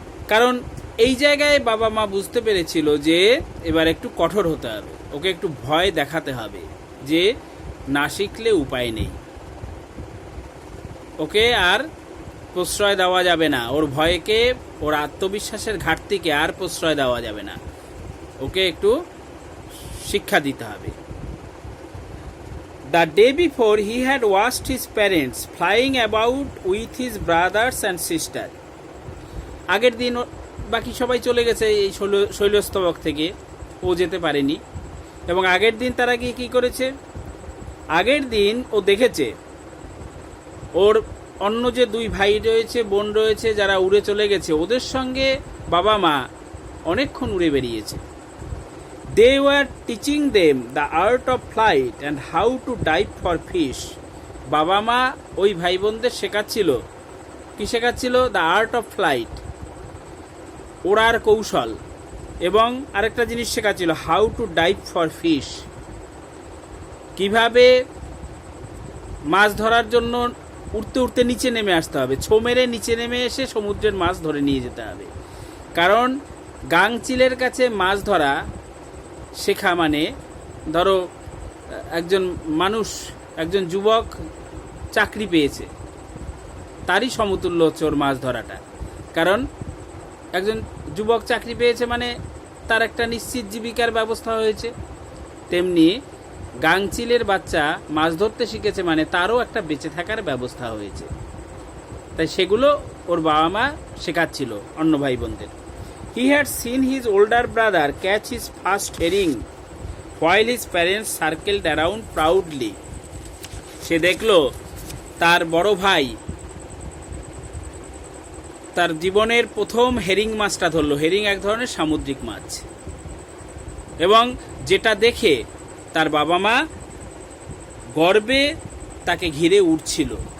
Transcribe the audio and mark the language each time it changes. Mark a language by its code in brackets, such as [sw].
[bn] কারণ এই জায়গায় বাবা মা বুঝতে পেরেছিল যে এবার একটু কঠোর হতে হবে, ওকে একটু ভয় দেখাতে হবে, যে না শিখলে উপায় নেই, ওকে আর প্রশ্রয় দেওয়া যাবে না, ওর ভয়কে, ওর আত্মবিশ্বাসের ঘাটতিকে আর প্রশ্রয় দেওয়া যাবে না, ওকে একটু শিক্ষা দিতে হবে। [en] The day before he had watched his parents flying about with his brothers and sister. [bn] আগের দিন বাকি সবাই চলে গেছে এই শৈলস্তবক থেকে, ও যেতে পারেনি। এবং আগের দিন তারা গিয়ে কী করেছে, আগের দিন ও দেখেছে ওর অন্য যে 2 ভাই রয়েছে, বোন রয়েছে, যারা উড়ে চলে গেছে, ওদের সঙ্গে বাবা মা অনেকক্ষণ উড়ে বেরিয়েছে। [en] They were teaching them the art of flight and how to dive for fish. [bn] বাবা মা ওই ভাই বোনদের শেখাচ্ছিল, কি শেখাচ্ছিল? [en] the art of flight, [bn] ওড়ার কৌশল, এবং আরেকটা জিনিস শেখাচ্ছিল, [en] how to dive for fish, [bn] কিভাবে মাছ ধরার জন্য উঠতে উঠতে নিচে নেমে আসতে হবে, ছো মেরে নিচে নেমে এসে সমুদ্রের মাছ ধরে নিয়ে যেতে হবে। কারণ গাংচিলের কাছে মাছ ধরা শেখা মানে, ধরো একজন মানুষ, একজন যুবক চাকরি পেয়েছে, তারই সমতুল্য হচ্ছে ওর মাছ ধরাটা। কারণ একজন যুবক চাকরি পেয়েছে মানে তার একটা নিশ্চিত জীবিকার ব্যবস্থা হয়েছে, তেমনি গাংচিলের বাচ্চা মাছ ধরতে শিখেছে মানে তারও একটা বেঁচে থাকার ব্যবস্থা হয়েছে। তাই সেগুলো ওর বাবা মা শেখাচ্ছিল অন্য ভাই বোনদের। [en] He had seen his older brother catch his first herring while his parents circled around proudly. [bn] সে দেখলো তার বড় ভাই তার জীবনের প্রথম হেরিং মাছটা ধরলো। হেরিং এক ধরনের সামুদ্রিক মাছ, এবং যেটা দেখে তার বাবা মা গর্বে তাকে ঘিরে উঠছিল।